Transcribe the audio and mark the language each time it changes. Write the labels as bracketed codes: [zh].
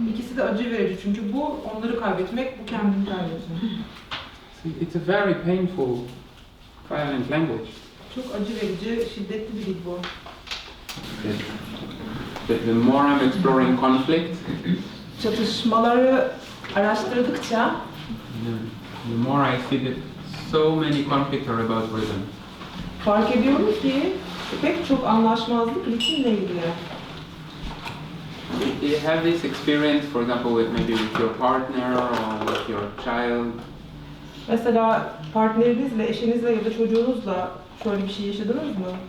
[tr] İkisi de acı verici çünkü bu onları kaybetmek, bu kendimi kaybetmek. [en] So it's a very painful, violent language. [tr] Çok acı verici, şiddetli bir dil bu. [en] The more I'm exploring conflict, [tr] Çatışmaları araştırdıkça [en] the more I see that so many conflicts are about rhythm. [tr] fark ediyorum ki pek çok anlaşmazlık ritimle ilgili. [en] Do you have this experience, for example, maybe with your partner or with your child? [tr] Mesela partnerinizle, eşinizle ya da çocuğunuzla şöyle bir şey yaşadınız mı?